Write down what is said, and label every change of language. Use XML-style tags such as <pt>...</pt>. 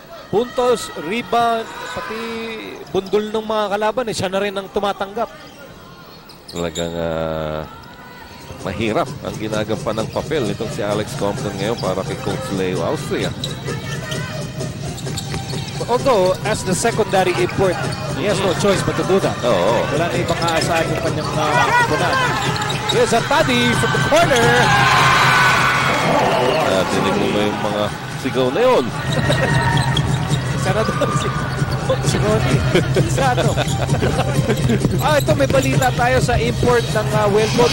<tl>Puntos, rebound, pati bundol ng mga kalaban, siya na rin ang tumatanggap. Talagang mahirap ang ginagampanan ng papel nitong si Alex Compton ngayon para kay Coach Leo Austria.</tl> <en>Although, as the secondary import, he has no choice but to do that.</en> <tl>Wala na ibang aasahan yung kanyang kapunan.</tl> <en>Here's Artadi from the corner.</en> <tl>Dinig mo na yung mga sigaw na yun. Sana doon si Ronnie. Sano? Ito may balita tayo sa import ng Wellcoat.</tl>